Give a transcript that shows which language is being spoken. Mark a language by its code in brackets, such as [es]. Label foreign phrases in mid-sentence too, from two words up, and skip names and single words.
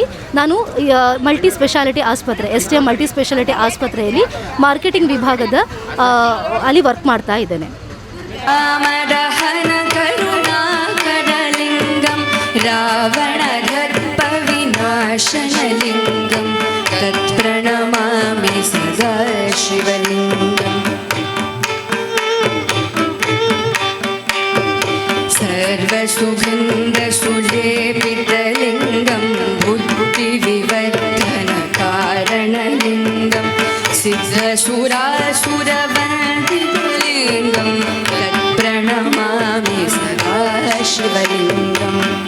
[kn] ನಾನು [en] multi speciality [kn] ಆಸ್ಪತ್ರೆ STM [en] multi speciality [kn] ಆಸ್ಪತ್ರೆಯಲ್ಲಿ ಮಾರ್ಕೆಟಿಂಗ್ ವಿಭಾಗದ ಅಲ್ಲಿ ವರ್ಕ್ ಮಾಡ್ತಾ ಇದ್ದೇನೆ. [sa] ರಾಮದಹನ ಕರುಣಾಕರಲಿಂಗಂ ರಾವಣಗರ್ಭ ವಿನಾಶನಲಿಂಗಂ ತತ್ಪ್ರಣಮಾಮಿ ಸದಾ ಶಿವಲಿಂಗಂ. सर्वसुगन्धसुलेपितलिङ्गं बुद्धिविवर्धनकारणलिङ्गं सिद्धसुरासुरवन्दितलिङ्गं तत्प्रणमामि सदा शिवलिङ्गम्.